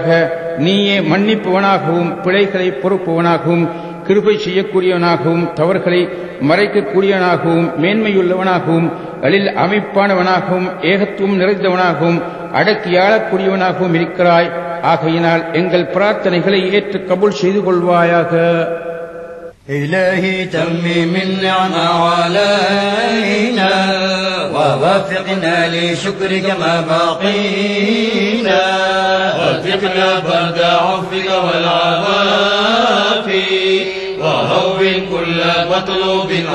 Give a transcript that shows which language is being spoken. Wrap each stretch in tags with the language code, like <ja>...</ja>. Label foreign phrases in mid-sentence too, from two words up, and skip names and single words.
<ta>நீயே மன்னிப்பவனாகவும் பிழைகளை பொறுப்பவனாகவும் கிருபை செய்யக்கூடியவனாகவும் தவறுகளை மறைக்கக்கூடியவனாகவும் மேன்மையுள்ளவனாகவும் எழில் அமைப்பானவனாகவும் ஏகத்துவம் நிறைந்தவனாகவும் அடக்கியாளக்கூடியவனாகவும் இருக்கிறாய். ஆகையினால் எங்கள் பிரார்த்தனைகளை ஏற்று கபூல் செய்து கொள்வாயாக.</ta> <ar>إلهي تمم النعمة علينا ووفقنا لشكرك ما بقينا وفقنا بعد عفوك والعفاف وهون كل مطلوب</ar>